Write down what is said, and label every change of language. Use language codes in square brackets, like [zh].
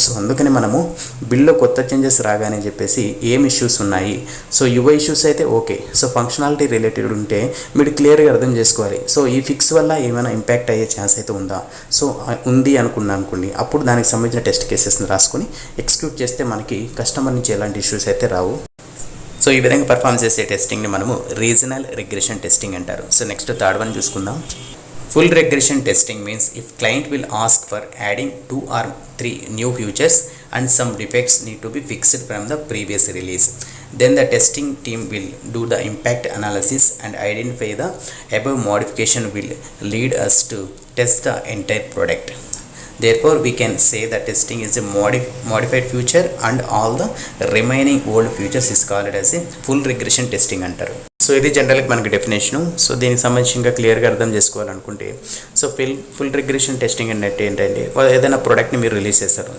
[te] So అందుకని మనము బిల్లో కొత్త చేంజెస్ రాగానే చెప్పేసి ఏం ఇష్యూస్ ఉన్నాయి, సో యువ ఇష్యూస్ అయితే ఓకే, సో ఫంక్షనాలిటీ రిలేటెడ్ ఉంటే మీరు క్లియర్గా అర్థం చేసుకోవాలి. సో ఈ ఫిక్స్ వల్ల ఏమైనా ఇంపాక్ట్ అయ్యే ఛాన్స్ అయితే ఉందా, సో ఉంది అనుకోండి, అప్పుడు దానికి సంబంధించిన టెస్ట్ కేసెస్ని రాసుకొని ఎగ్జిక్యూట్ చేస్తే మనకి కస్టమర్ నుంచి ఎలాంటి ఇష్యూస్ అయితే రావు. సో ఈ విధంగా పర్ఫామ్ చేసే టెస్టింగ్ని మనము రీజనల్ రిగ్రెషన్ టెస్టింగ్ అంటారు. సో నెక్స్ట్ థర్డ్ వన్ చూసుకుందాం. [en] Full regression testing means if client will ask for adding 2 or 3 new features and some defects need to be fixed from the previous release. Then the testing team will do the impact analysis and identify the above modification will lead us to test the entire product. Therefore, we can say that testing is a modified feature and all the remaining old features is called as a full regression testing [te] antaru. So ఇది జనరల్గా మనకి definition. So దీనికి సంబంధించి ఇంకా క్లియర్గా అర్థం చేసుకోవాలనుకుంటే so full regression testing అంటే ఏంటంటే ఏదైనా ప్రోడక్ట్ని మీరు రిలీజ్ చేస్తారు.